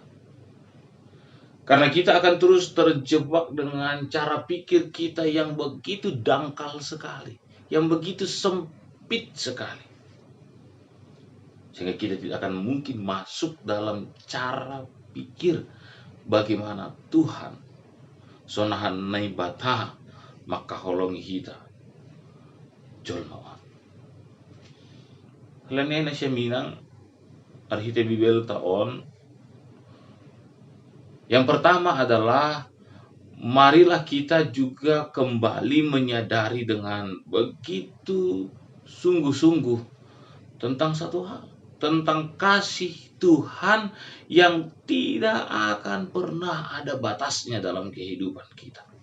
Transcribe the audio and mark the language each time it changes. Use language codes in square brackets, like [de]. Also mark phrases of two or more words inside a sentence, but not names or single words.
[id] Karena kita akan terus terjebak dengan cara pikir kita yang begitu dangkal sekali, yang begitu sempit sekali. Sehingga kita tidak akan mungkin masuk dalam cara pikir bagaimana Tuhan [bts] sonahan naibata maka holongi hita jolmawan. Halanin na siya minang arhite bibel taon. [id] Yang pertama adalah marilah kita juga kembali menyadari dengan begitu sungguh-sungguh tentang satu hal, tentang kasih Tuhan yang tidak akan pernah ada batasnya dalam kehidupan kita.